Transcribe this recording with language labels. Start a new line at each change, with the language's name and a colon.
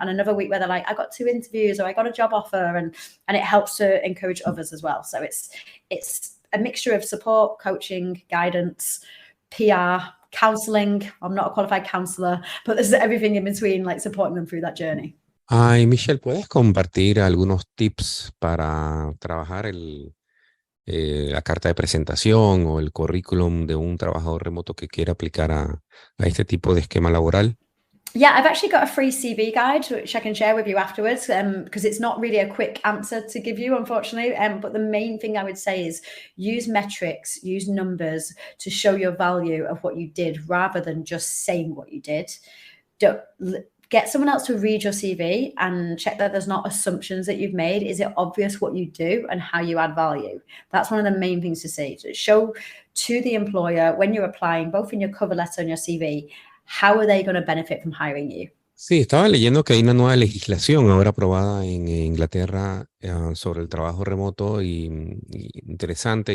English: And another week where they're like, I got 2 interviews, or I got a job offer, and it helps to encourage others as well. So it's a mixture of support, coaching, guidance, PR, counseling. I'm not a qualified counselor, but there's everything in between, like supporting them through that journey.
Spanish: Ay, Michelle, ¿puedes compartir algunos tips para trabajar la carta de presentación o el currículum de un trabajador remoto que quiera aplicar a este tipo de esquema laboral?
English: Yeah, I've actually got a free CV guide, which I can share with you afterwards, because it's not really a quick answer to give you, unfortunately. But the main thing I would say is use metrics, use numbers to show your value of what you did, rather than just saying what you did. Get someone else to read your CV and check that there's not assumptions that you've made. Is it obvious what you do and how you add value? That's one of the main things to see. So show to the employer when you're applying, both in your cover letter and your CV, how are they going to benefit from hiring you?
Spanish: Sí, estaba leyendo que hay una nueva legislación ahora aprobada en Inglaterra sobre el trabajo remoto y interesante.